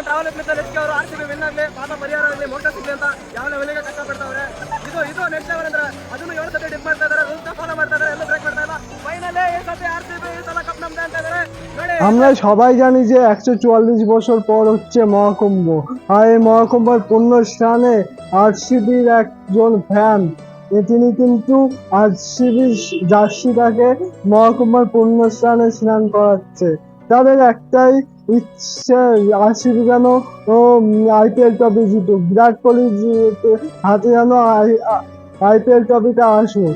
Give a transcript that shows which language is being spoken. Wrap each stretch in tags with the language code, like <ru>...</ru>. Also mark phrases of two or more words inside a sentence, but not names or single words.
<kn>ಡೆವಲಪ್ಮೆಂಟ್ ಹೆಚ್ಚಿಗೆ ಅವರು RCB ವಿನ್ ಆಗಲಿ, ಪಾಪ ಪರಿಹಾರ ಆಗಲಿ, ಮೋಕ್ಷ ಸಿಗಲಿ ಅಂತ ಯಾವ ಲೆವೆಲ್ಗೆ ಕಷ್ಟಪಡ್ತಾವ್ರೆ. ಇದು</kn> <en>next level</en> <kn>ಅಂದ್ರೆ ಅದನ್ನು 7 ಸತಿ ಡಿಪ್ ಮಾಡ್ತಾ ಇದ್ದಾರೆ,</kn> <en>rules follow</en> <kn>ಮಾಡ್ತಾ ಇದ್ದಾರೆ, ಎಲ್ಲ ಬ್ರೇಕ್ ಮಾಡ್ತಾ ಇಲ್ಲ. ಫೈನಲಿ ಈ ಸತಿ RCB ಈ ಸಲ ಕಪ್ ನಮ್ದೆ ಅಂತ ಇದ್ದಾರೆ ನೋಡಿ।</kn> <bn>আমরা সবাই জানি যে 144 বছর পর হচ্ছে মহাকুম্ভ, আর এই মহাকুম্ভের পূর্ণ স্থানে RCBর একজন ফ্যান তিনি কিন্তু RCB জার্সিটাকে মহাকুম্ভের পূর্ণ স্থানে স্নান করাচ্ছে। তাদের একটাই ইচ্ছে RCB যেন IPL ট্রফি জিতুক, বিরাট কোহলি হাতে যেন IPL ট্রফিটা আসুক।</bn>